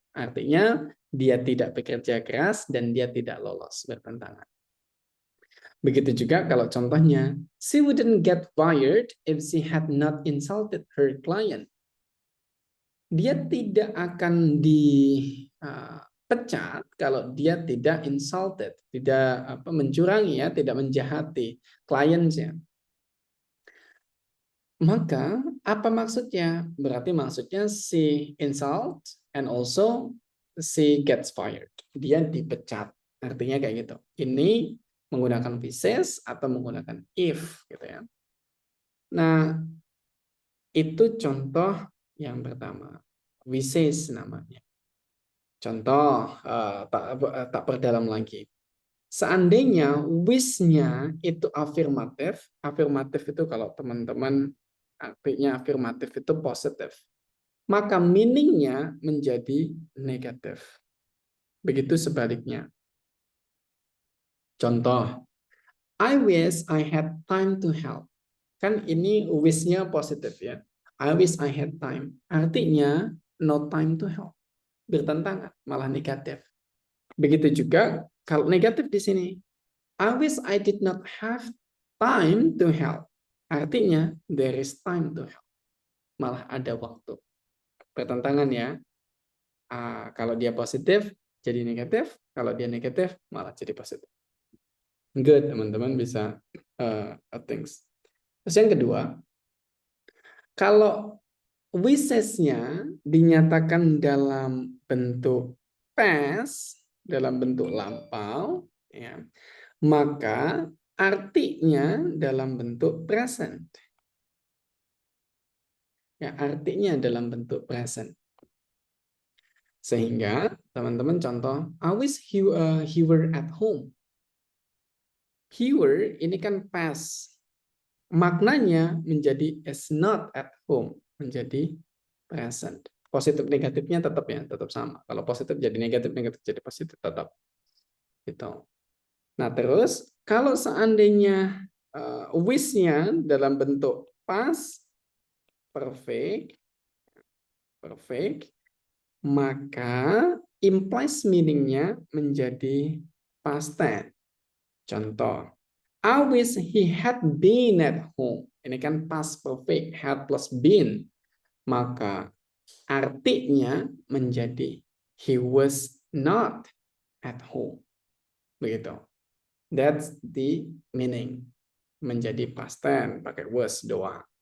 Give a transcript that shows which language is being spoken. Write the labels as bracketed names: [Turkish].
[Indonesian] Artinya dia tidak bekerja keras dan dia tidak lolos, bertentangan. [English] Begitu juga kalau contohnya, she wouldn't get fired if she had not insulted her client. [Indonesian] Dia tidak akan dipecat kalau dia tidak insulted, tidak mencurangi ya, tidak menjahati kliennya. Maka apa maksudnya? Berarti maksudnya [English] she insult and also she gets fired. [Indonesian] Dia dipecat. Artinya kayak gitu. Ini menggunakan wishes atau menggunakan if gitu ya. Nah, itu contoh yang pertama. Wishes namanya. Contoh, tak perdalam lagi. Seandainya wish-nya itu afirmatif, afirmatif itu kalau teman-teman artinya afirmatif itu positif, maka meaning-nya menjadi negatif. Begitu sebaliknya. [English] Contoh, I wish I had time to help. [Indonesian] Kan ini wish-nya positif ya. [English] I wish I had time. [Indonesian] Artinya [English] no time to help. [Indonesian] Bertentangan, malah negatif. Begitu juga kalau negatif di sini. [English] I wish I did not have time to help. [Indonesian] Artinya [English] there is time to help. [Indonesian] Malah ada waktu. Bertentangan ya. Kalau dia positif jadi negatif, kalau dia negatif malah jadi positif. Good, teman-teman bisa things. Terus yang kedua, kalau wishes-nya dinyatakan dalam bentuk past, dalam bentuk lampau, ya, maka artinya dalam bentuk present. Ya, artinya dalam bentuk present. Sehingga teman-teman contoh, [English] I wish he were at home. He were [Indonesian] ini kan [English] past. [Indonesian] Maknanya menjadi [English] is not at home, menjadi present. [Indonesian] Positif negatifnya tetap ya, tetap sama. Kalau positif jadi negatif, negatif jadi positif tetap. Gitu. Nah, terus kalau seandainya wish-nya dalam bentuk past perfect, maka implies meaning-nya menjadi past tense. [English] Contoh, I wish he had been at home. [Indonesian] Ini kan [English] past perfect, had plus been. [Indonesian] Maka artinya menjadi [English] he was not at home. Begitu. That's the meaning. [Indonesian] Menjadi [English] past tense pakai was doang.